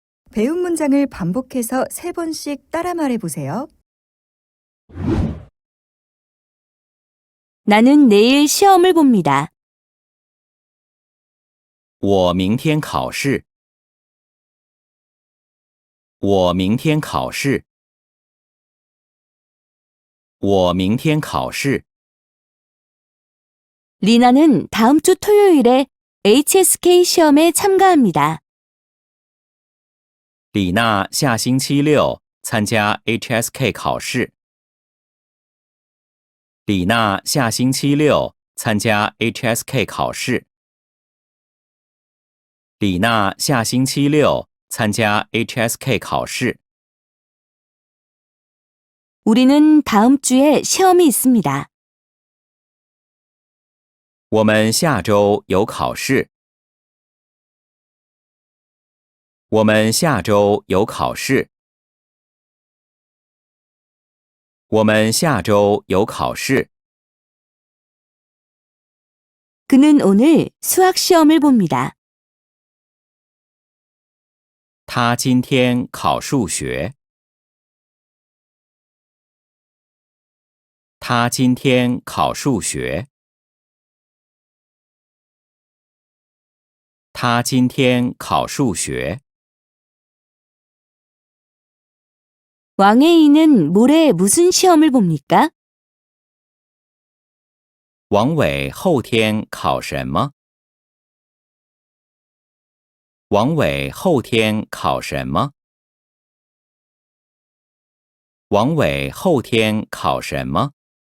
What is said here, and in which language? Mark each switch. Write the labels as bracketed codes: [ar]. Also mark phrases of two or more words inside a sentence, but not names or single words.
[ko] 배운 문장을 반복해서 3번씩 따라 말해보세요. 나는 내일 시험을 봅니다. [zh] 我明天考试。我明天考试。我明天考试。 [ko] 리나는 다음 주 토요일에 HSK 시험에 참가합니다. [zh] 李娜下星期六参加 HSK 考试。李娜下星期六参加 HSK 考试。李娜下星期六参加 HSK 考试。 [ko] 우리는 다음 주에 시험이 있습니다. [zh] 我们下周有考试。我们下周有考试。我们下周有考试。 [ko] 그는 오늘 수학 시험을 봅니다. [zh] 他今天考数学。他今天考数学。他今天考数学。 [ko] 왕의 이는 모레 무슨 시험을 봅니까? [zh] 王伟后天考什么？王伟后天考什么？王伟后天考什么？